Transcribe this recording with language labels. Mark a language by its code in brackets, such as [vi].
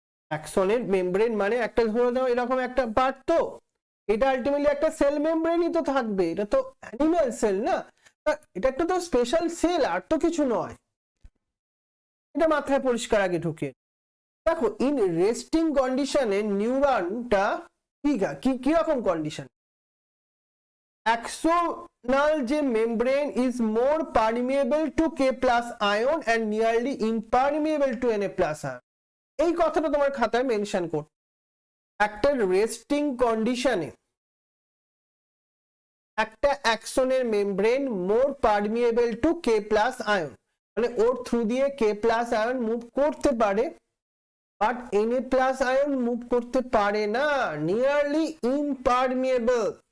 [bn] অ্যাক্সনের membrane মানে একটা, ধরে নাও এরকম একটা পার্ট, তো এটা আলটিমেটলি একটা সেল মেমব্রেনই তো থাকবে। এটা তো অ্যানিমাল সেল না, এটা একটা তো স্পেশাল সেল, আর তো কিছু নয়। এটা মাথায় পরিষ্কার আগে ঢুকে দেখো, ইন রেস্টিং কন্ডিশনে নিউরনটা কি রকম কন্ডিশন? [en] Axonal [bn] যে [en] membrane is more permeable to K plus ion and nearly impermeable to Na plus ion. [bn] এই কথাটা তোমার খাতায় মেনশন করো। একটা রেস্টিং কন্ডিশনে একটা অ্যাক্সনের মেমব্রেন [en] more permeable to K plus ion, [bn] মানে ওর থ্রু দিয়ে K প্লাস আয়ন মুভ করতে পারে, but Na plus ion move করতে পারে না, নিয়ারলি ইমপারমিয়েবল।